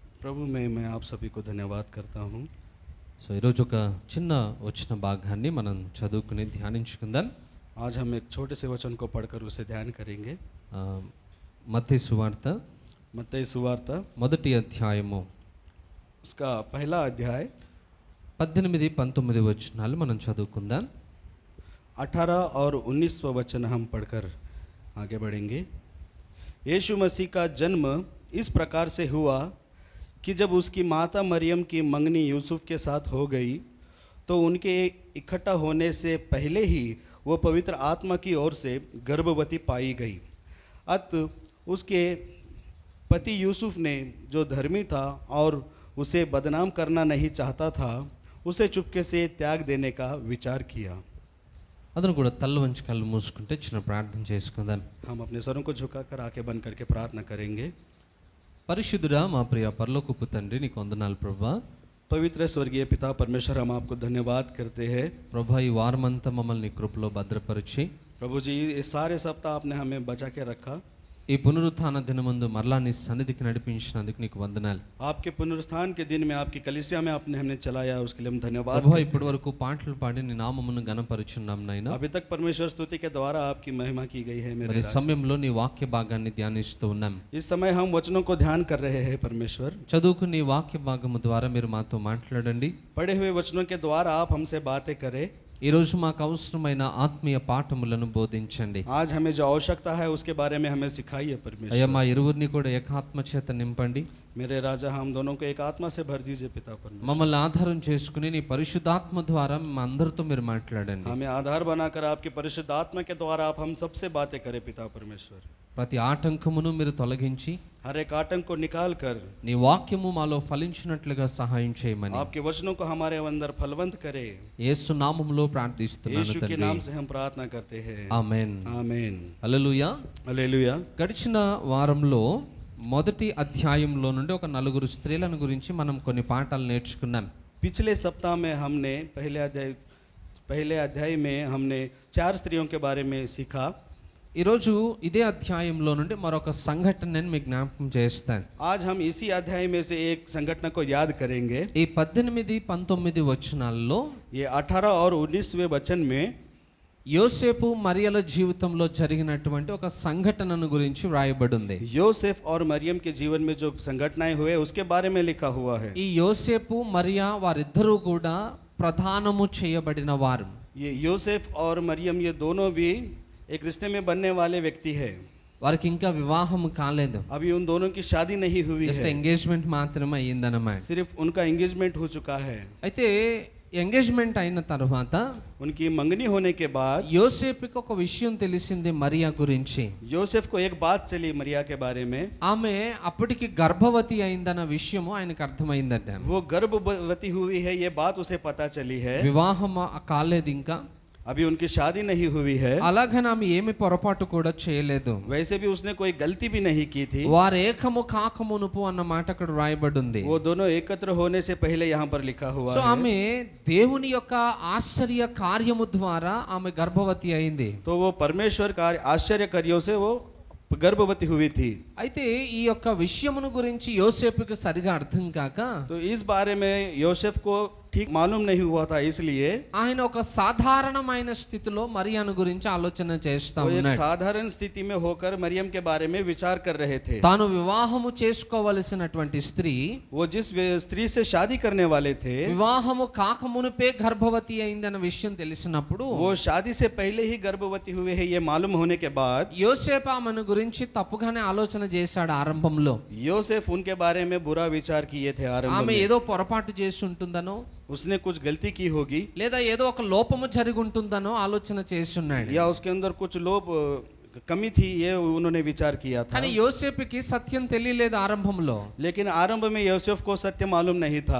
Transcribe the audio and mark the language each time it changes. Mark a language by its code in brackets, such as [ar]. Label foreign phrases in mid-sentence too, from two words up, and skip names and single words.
[hi] प्रभु में मैं आप सभी को धन्यवाद करता हूँ। [te] సో ఈరోజు ఒక చిన్న వచ్చిన భాగాన్ని మనం చదువుకుని ధ్యానించుకుందాం. [hi] आज हम एक छोटे से वचन को पढ़कर उसे ध्यान करेंगे। [te] మత్తయి సువార్త [hi] मत्ती सुवार्त [te] మొదటి అధ్యాయము [hi] उसका पहला अध्याय [te] 18-19 వచనాలు మనం చదువుకుందాం. [hi] 18 और 19 वचन हम पढ़कर आगे बढ़ेंगे। यीशु मसीह का जन्म इस प्रकार से हुआ कि जब उसकी माता मरियम की मंगनी यूसुफ के साथ हो गई तो उनके इकट्ठा होने से पहले ही वो पवित्र आत्मा की ओर से गर्भवती पाई गई। अतः उसके पति यूसुफ ने, जो धर्मी था और उसे बदनाम करना नहीं चाहता था, उसे चुपके से त्याग देने का विचार किया। [te] అతను కూడా తల్ల వంచి కళ్ళు మూసుకుంటే చిన్న ప్రార్థన చేసుకుందాం. [hi] हम अपने सरों को झुकाकर आंखें बंद करके प्रार्थना करेंगे। [te] పరిశుద్ధుడా మా ప్రియ పరలోకపు తండ్రి, నీకు వందనాలు ప్రభువా. [hi] पवित्र स्वर्गीय पिता परमेश्वर, हम आपको धन्यवाद करते हैं। [te] ప్రభా, ఈ వారమంతా మమ్మల్ని నీ కృపలో భద్రపరిచి [hi] प्रभु जी, इस सारे सप्ताह आपने हमें बचा के रखा। [te] ఈ పునరుత్థాన దినమందు మరలా నీ సన్నిధికి నడిపించినందుకు నీకు వందనాలు. [hi] आपके पुनरुत्थान के दिन में आपकी कलीसिया में आपने हमें चलाया, उसके लिए हम धन्यवाद। [te] ప్రభువా, ఇప్పటి వరకు పాటలు పాడి నీ నామమును గణపరుచున్నాం నాయనా. [hi] अभी तक परमेश्वर स्तुति के द्वारा आपकी महिमा की गई है। [te] మరి [hi] मेरे राज। [te] సమయంలో నీ వాక్య భాగాన్ని ధ్యానిస్తూ ఉన్నాం. [hi] इस समय हम वचनों को ध्यान कर रहे हैं। परमेश्वर, [te] చదువుకుని నీ వాక్య భాగము ద్వారా మీరు మాతో మాట్లాడండి. [hi] पढ़े हुए वचनों के द्वारा आप हमसे बातें करें। [te] ఈ రోజు మాకు అవసరమైన ఆత్మీయ పాఠములను బోధించండి. [hi] आज हमें जो आवश्यकता है उसके बारे में हमें सिखाइए [te] అయ్యా, [hi] परमेश्वर। [te] మా ఇరువురిని కూడా ఏకాత్మ చేత నింపండి. [hi] मेरे राजा, हम दोनों को एक आत्मा से भर दीजिए पिता परमेश्वर। [te] మమ్మల్ని ఆధారం చేసుకుని నీ పరిశుద్ధాత్మ ద్వారా మా అందరితో మీరు మాట్లాడండి. [hi] हमें आधार बनाकर आपके परिशुद्ध आत्मा के द्वारा आप हम सबसे बातें करें पिता परमेश्वर। [te] ప్రతి ఆటంకమును మీరు తొలగించి [hi] हर एक आतंक को निकाल कर [te] నీ వాక్యము మాలో ఫలించినట్లుగా సహాయం చేయమని [hi] आपके वचनों को हमारे अंदर फलवंत करे। [te] యేసు నామములో ప్రార్థిస్తున్నాను [hi] यीशु के [te] తండ్రి. [hi] नाम से हम प्रार्थना करते हैं। [te] ఆమేన్. [hi] आमीन। [te] హల్లెలూయా. [hi] हालेलुया। [te] గడిచిన వారంలో మొదటి అధ్యాయంలో నుండి ఒక నలుగురు స్త్రీలను గురించి మనం కొన్ని పాఠాలు నేర్చుకున్నాం. [hi] पिछले सप्ताह में हमने पहले अध्याय में हमने 4 स्त्रियों के बारे में सीखा। [te] ఈరోజు ఇదే అధ్యాయంలో నుండి మరొక సంఘటనని మీకు జ్ఞాపకం చేస్తాను. [hi] आज हम इसी अध्याय में से एक संघटना को याद करेंगे। [te] ఈ 18-19 వచనాల్లో [hi] ये 18 और 19वें वचन में [te] యోసేపు మరియల జీవితంలో జరిగినటువంటి ఒక సంఘటనను గురించి వ్రాయబడి ఉంది. [hi] योसेफ और मरियम के जीवन में जो संघटनाएं हुए उसके बारे में लिखा हुआ है। [te] ఈ యోసేపు మరియా వారిద్దరూ కూడా ప్రధానము చేయబడిన వారు. [hi] ये योसेफ और मरियम, ये दोनों भी एक रिश्ते में बनने वाले व्यक्ति है। [te] వారికి ఇంకా వివాహం కాలేదు. [hi] अभी उन दोनों की शादी नहीं हुई [te] జస్ట్ [hi] है, [te] ఎంగేజ్మెంట్ మాత్రమే అయ్యిందన్నమాట. [hi] सिर्फ उनका एंगेजमेंट हो चुका है। [te] అయితే ఎంగేజ్మెంట్ అయిన తర్వాత [hi] उनकी मंगनी होने के बाद [te] యోసేపుకి ఒక విషయం తెలిసింది మరియా గురించి. [hi] योसेफ को एक बात चली मरिया के बारे में। [te] ఆమె అప్పటికి గర్భవతి అయిందన్న విషయము ఆయనకు అర్థమైందట. [hi] वो गर्भवती हुई है, ये बात उसे पता चली है। [te] వివాహం కాలేదు ఇంకా. [hi] अभी उनकी शादी नहीं हुई है, [te] అలాగని ఆమె ఏమి పొరపాటు కూడా చేయలేదు. [hi] वैसे भी उसने कोई गलती भी नहीं की थी। [te] వారు ఏకము కాకమునుపు అన్న మాట అక్కడ రాయబడి ఉంది. [hi] वो दोनों एकत्र होने से पहले यहाँ पर लिखा हुआ [te] సో [hi] है। [te] ఆమె దేవుని యొక్క ఆశ్చర్య కార్యము ద్వారా ఆమె గర్భవతి అయింది. [hi] तो वो परमेश्वर कार्य आश्चर्य कार्यों से वो गर्भवती हुई थी। [te] అయితే ఈ యొక్క విషయమును గురించి యోసేపుకి సరిగా అర్థం కాక [hi] तो इस बारे में योसेफ को ठीक मालूम नहीं हुआ था, इसलिए [te] ఆయన ఒక సాధారణమైన స్థితిలో మరియాను గురించి ఆలోచన చేస్తా [hi] वो एक [te] ఉన్నాడు. [hi] साधारण स्थिति में होकर मरियम के बारे में विचार कर रहे थे। [te] తాను వివాహము చేసుకోవలసినటువంటి స్త్రీ [hi] वो जिस स्त्री से शादी करने वाले थे, [te] వివాహము కాకమునుపే గర్భవతి అయిందన్న విషయం తెలిసినప్పుడు [hi] वो शादी से पहले ही गर्भवती हुए हैं, ये मालूम होने के बाद [te] యోసేపు ఆమెను గురించి తప్పుగానే ఆలోచన చేశాడు ఆరంభంలో. [hi] योसेफ उनके बारे में बुरा विचार किए थे आरंभ [te] ఆమె [hi] में। [te] ఏదో పొరపాటు చేసి ఉంటుందనో [hi] उसने कुछ गलती की होगी, [te] లేదా ఏదో ఒక లోపము జరిగి ఉంటుందనో ఆలోచన చేస్తున్నాడు. [hi] या उसके अंदर कुछ लोभ कमी थी, ये उन्होंने विचार किया था। [te] కానీ యోసేపుకి సత్యం తెలియలేదు ఆరంభంలో. [hi] लेकिन आरंभ में यूसुफ को सत्य मालूम नहीं था।